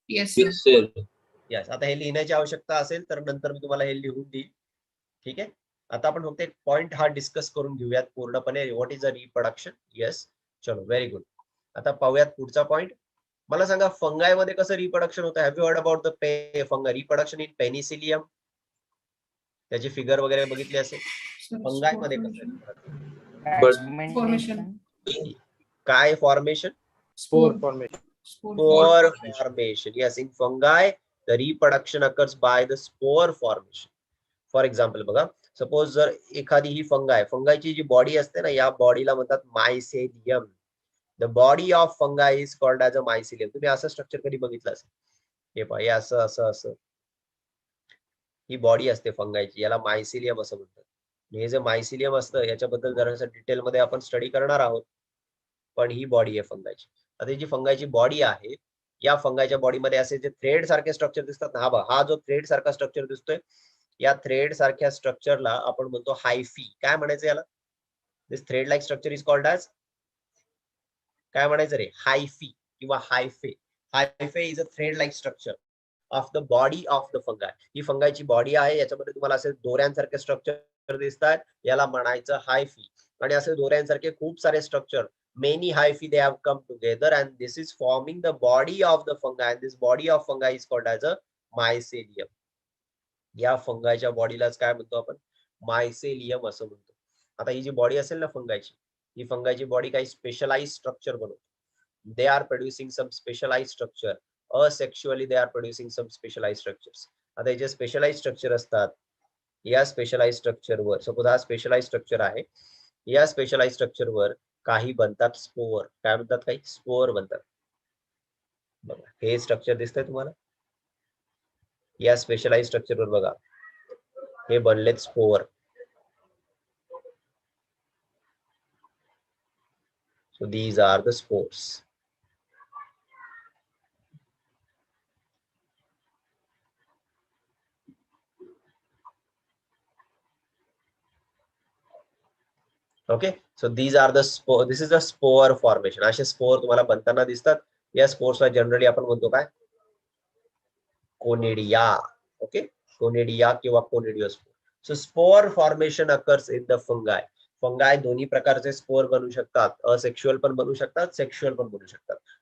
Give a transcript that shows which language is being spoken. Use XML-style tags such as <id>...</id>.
<mr>Sir.</mr> <en>Yes.</en> <mr>आता हे लिहिण्याची आवश्यकता असेल तर नंतर मी तुम्हाला हे लिहून देईन. ठीक आहे, आता आपण फक्त एक पॉइंट हा डिस्कस करून घेऊयात पूर्णपणे.</mr> <en>What is a reproduction. Yes, चलो, very good.</en> <mr>आता पाहूयात पुढचा पॉइंट. मला सांगा, फंगाय मध्ये कसं रिप्रोडक्शन होतं?</mr> <en>Have you heard about the fungi reproduction in penicillium?</en> <mr>त्याची फिगर वगैरे बघितली असेल. फंगाय मध्ये कसं</mr> <en>Formation.</en> <mr>काय formation?</mr> <en>Spore formation. Spore formation. Yes, in fungi, the reproduction occurs by the spore formation.</en> <mr>For example बघा, सपोज जर एखादी ही फंगायची जी बॉडी असते ना, या बॉडीला म्हणतात mycelium.</mr> <en>The body of fungi is called as a mycelium.</en> <mr>तुम्ही असं स्ट्रक्चर कधी बघितलं असेल? हे पहा, हे असं असं असं ही बॉडी असते फंगायची, याला मायसिलियम असं म्हणतात. हे जे मायसिलियम असतं याच्याबद्दल जरासं डिटेलमध्ये आपण स्टडी करणार आहोत, पण ही बॉडी आहे फंगायची. आता जी फंगायची बॉडी आहे, या फंगायच्या बॉडीमध्ये असे जे थ्रेड सारखे स्ट्रक्चर दिसतात ना, हा जो थ्रेड सारखा स्ट्रक्चर दिसतोय, या थ्रेड सारख्या स्ट्रक्चरला आपण म्हणतो हायफी. काय म्हणायचं याला?</mr> <en>this thread like structure is called as,</en> <mr>काय म्हणायचं रे?</mr> <en>Hyphae किंवा hyphae. Hyphae is a thread like structure of the body of the fungi.</en> <mr>He फंगायची body आहे, याच्यामध्ये तुम्हाला असे दोऱ्यांसारखे स्ट्रक्चर दिसतात, याला म्हणायचं हायफी. आणि असे दोऱ्यांसारखे खूप सारे structure,</mr> <en>many hyphae they have come together and this is forming the body of the fungi and this body of fungi is called as a mycelium.</en> <mr>या फंगायच्या बॉडीलाच काय म्हणतो आपण, मायसेलियम असं म्हणतो. आता ही जी बॉडी असेल ना फंगायची, ही फंगायची बॉडी काही स्पेशलाइज स्ट्रक्चर बनवतो.</mr> <en>They are producing some specialise structure, asexually they are producing some specialise structures.</en> <mr>आता हे जे स्पेशलाइज स्ट्रक्चर असतात, या स्पेशलाइज स्ट्रक्चरवर, सपोज हा स्पेशलाइज स्ट्रक्चर आहे, या स्पेशलाइज स्ट्रक्चरवर काही बनतात स्पोअर. काय म्हणतात, काही स्पोअर बनतात. बघा हे स्ट्रक्चर दिसतंय तुम्हाला, या स्पेशलाइज स्ट्रक्चरवर बघा हे बनलेत spore.</mr> <en>So these are the spores. Okay, so these are the spore. This is the spore formation.</en> <mr>असे स्पोर तुम्हाला बनताना दिसतात. या स्पोर्सला जनरली आपण म्हणतो काय, कोनिडिया.</mr> <en>Okay, conidia किंवा conidiospore. So spore formation occurs in the fungi.</en> <mr>फंगाय दोन्ही प्रकारचे स्पोर बनू शकतात, असेक्शुअल पण बनू शकतात, सेक्शुअल पण बनू शकतात.</mr>